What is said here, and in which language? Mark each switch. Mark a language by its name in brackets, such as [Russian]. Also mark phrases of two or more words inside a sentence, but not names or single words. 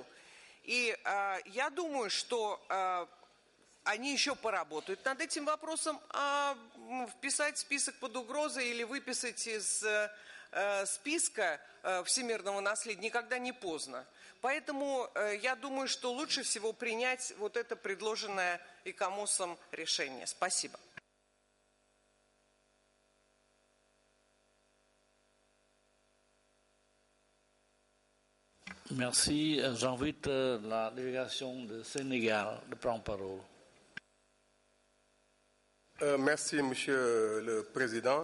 [Russian] И я думаю, что они еще поработают над этим вопросом, а вписать в список под угрозой или выписать из списка всемирного наследия никогда не поздно. Поэтому я думаю, что лучше всего принять вот это предложенное ИКОМОСом решение. Спасибо. [French] Merci. J'invite la délégation du Sénégal de prendre parole. Merci, Monsieur le Président.